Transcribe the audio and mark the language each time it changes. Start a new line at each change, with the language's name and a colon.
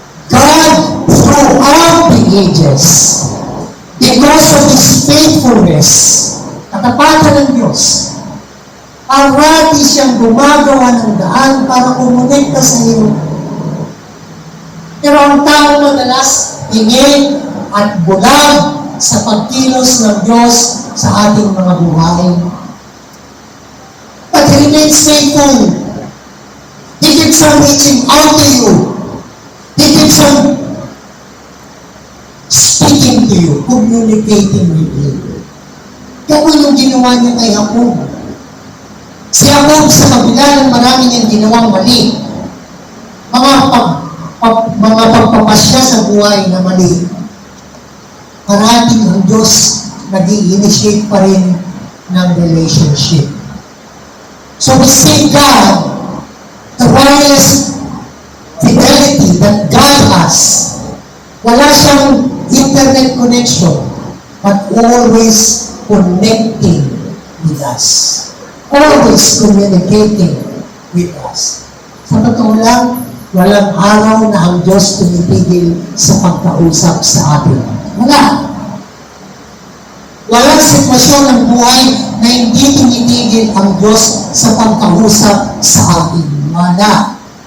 English: God, throughout the ages, because of His faithfulness,
Filipino: katapatan ng Diyos, parati siyang gumagawa ng daan para kumonekta sa iyo. Pero ang tao madalas tingin at bulag sa pagkilos ng Diyos sa ating mga buhay.
English: But He remains faithful. He keeps on reaching out to you. He keeps on speaking to you, communicating with you.
Filipino: Gawin yung ginawa niya kay Jacob. Si Jacob, sa kabila ng marami niyang ginawang mali, mga pagpapasya sa buhay na mali, parating ang Diyos nag-i-initiate pa rin ng relationship.
English: So we see God, the wireless fidelity that God has.
Filipino: Wala siyang
English: internet connection, but always connecting with us. Always communicating with us.
Filipino: Sa totoo lang, walang araw na ang Diyos tumitigil sa pagkausap sa atin. Wala. Walang sitwasyon ng buhay na hindi tumitigil ang Diyos sa pagkausap sa atin. Wala.